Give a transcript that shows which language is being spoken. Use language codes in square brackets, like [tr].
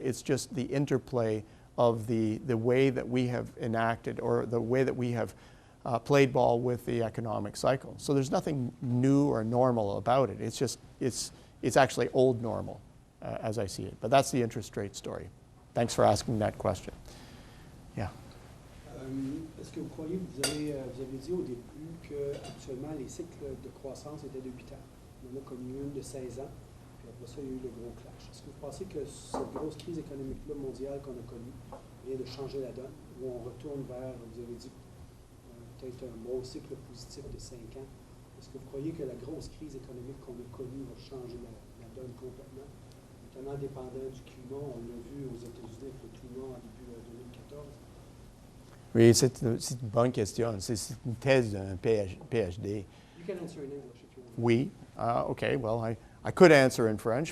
[en] It's just the interplay of the way that we have enacted or the way that we have played ball with the economic cycle. So there's nothing new or normal about it. It's just, it's actually old normal. as I see it. But that's the interest rate story. Thanks for asking that question. Yeah. [fr] Est-ce que vous croyez, vous avez dit au début qu'actuellement les cycles de croissance étaient de 8 ans. On en a connu une de 16 ans, puis après ça, il y a eu le gros clash. Est-ce que vous pensez que cette grosse crise économique-là mondiale qu'on a connue vient de changer la donne, où on retourne vers, vous avez dit, peut-être un gros cycle positif de 5 ans? Est-ce que vous croyez que la grosse crise économique qu'on a connue va changer la donne complètement, notamment dépendant du climat? On l'a vu aux États-Unis avec le climat en début 2014. Oui, c'est une bonne question. C'est une thèse d'un PhD. [en] You can answer in English if you want. [fr] Oui. [en] Okay, well, I could answer in French,